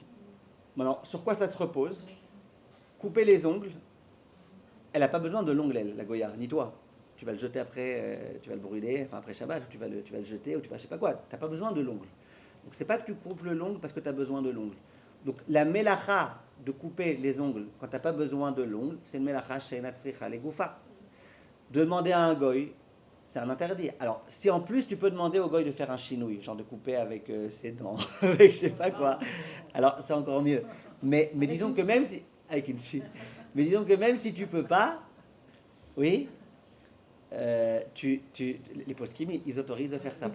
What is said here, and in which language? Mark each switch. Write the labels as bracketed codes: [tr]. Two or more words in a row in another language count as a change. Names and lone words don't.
[fr] Maintenant, sur quoi ça se repose? Couper les ongles, elle n'a pas besoin de l'ongle, elle, la goya, ni toi. Tu vas le jeter après, tu vas le brûler, enfin après Shabbat, tu vas le jeter, ou tu vas je sais pas quoi. Tu n'as pas besoin de l'ongle. Donc c'est pas que tu coupes le l'ongle parce que tu as besoin de l'ongle. Donc la melacha de couper les ongles quand tu n'as pas besoin de l'ongle, c'est une melacha [he] שאינה צריכה לגופה. [fr] Demander à un goy, c'est un interdit. Alors si en plus tu peux demander au goy de faire un chinouille, genre de couper avec ses dents, avec je sais pas quoi, alors c'est encore mieux. Mais disons que même si... Avec une scie. Mais disons que même si tu peux pas, oui, les poskim, ils autorisent de faire ça.